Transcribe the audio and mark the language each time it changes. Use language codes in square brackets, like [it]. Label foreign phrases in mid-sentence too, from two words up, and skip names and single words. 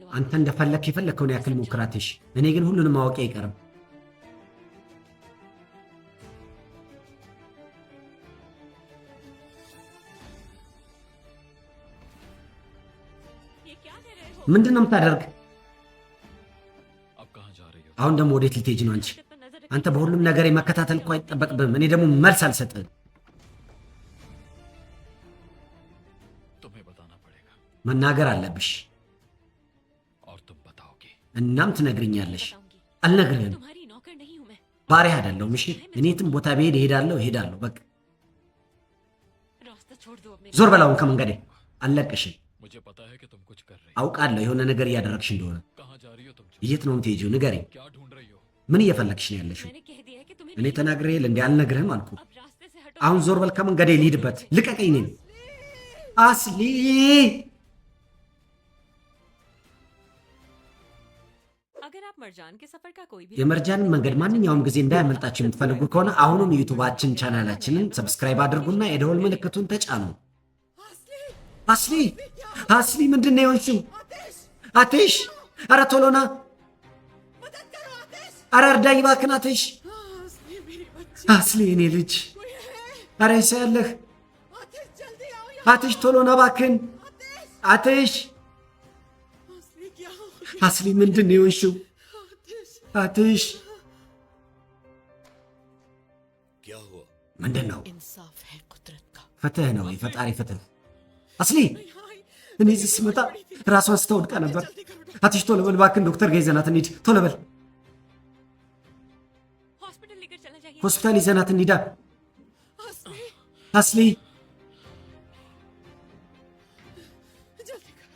[am] አንተ እንደፈለክ የፈለከውን ያክል ሞክራትሽ፣ እኔ ግን ሁሉንም ማወቅ አይቀርም። [hi] ये क्या कर रहे हो [am] ምንድን ነው የምታደርግ? [hi] अब कहाँ जा रही हो [am] አሁን ደግሞ ወዴት ልትሄጂ ነው አንቺ? [hi] पर नजर [am] አንተ በሁሉም ነገር መከታተል እኮ አይጠበቅብህም። እኔ ደግሞ መልስ አልሰጥህም። [hi] तुम्हें बताना पड़ेगा [am] መናገር አለብሽ፣ [hi] और तुम बताओगे [am] እናም ትነግርኛለሽ። [hi] बताऊंगी [am] አልነግርህም። [hi] तुम्हारी नौकर नहीं हूं मैं [am] ባሪያ አይደለሁም። እሺ እኔ የትም ቦታ ብሄድ እሄዳለሁ። በቃ [hi] रास्ता छोड़ दो अब मेरे [am] ዞር በላውን ከመንገዴ አልለቅሽም። [hi] मुझे पता है कि तुम कुछ कर रही [am] አውቃለሁ የሆነ ነገር እያደረግሽ እንደሆነ። [hi] हो कहाँ जा रही हो तुम [am] የት ነው የምትሄጂው? ንገሪኝ። [hi] क्या ढूंढ रही हो [am] ምን እየፈለግሽ ነው ያለሽው? [hi] मैंने कह दिया है कि तुम्हें [am] እኔ [hi] नहीं- [am] ተናግሬ እንዴ አልነግርህም አልኩ። [hi] अब रास्ते से हटो [am] አሁን ዞር በል ከመንገዴ ልሂድበት። ልቀቀኝ። እኔን አስሊ [hi] अगर आप मरजान के सफर का कोई भी [am] የመርጃንን መንገድ ማንኛውም ጊዜ እንዳያመልጣችሁ የምትፈልጉ ከሆነ አሁኑም ዩቱባችን ቻናላችንን ሰብስክራይብ አድርጉና የደወል ምልክቱን ተጫኑ። አስሊ ምንድን ነው የሆንሽው? አትሽ! ኧረ ቶሎ ና! ኧረ እርዳኝ እባክህ አትሽ! [hi] असली मेरी बच्ची [am] አስሊ የኔ ልጅ! [hi] कोई है [am] ኧረ ይሳ ያለህ [hi] आतिश जल्दी आओ यहाँ [am] አትሽ! ቶሎ ና እባክህን አትሽ! [hi] असली क्या हो [am] አስሊ ምንድን ነው የሆንሽው? [hi] आतिश [am] አትሽ! [hi] क्या हुआ [am] ምንድን ነው? [hi] इंसाफ है कुदरत का [am] ፍትህ ነው፣ የፈጣሪ ፍትህ። አስሊ እኔ እዚህ ስመጣ ራሷን ስታወድቃ ነበር። አትሽ ቶሎ በል እባክህን፣ ዶክተር ጋር ይዘናት እንሂድ። ቶሎ በል [hi] हॉस्पिटल लेकर चला जाइए [am] ሆስፒታል ይዘናት እንሂዳ። [hi] असली [am] አስሊ [hi] जल्दी करो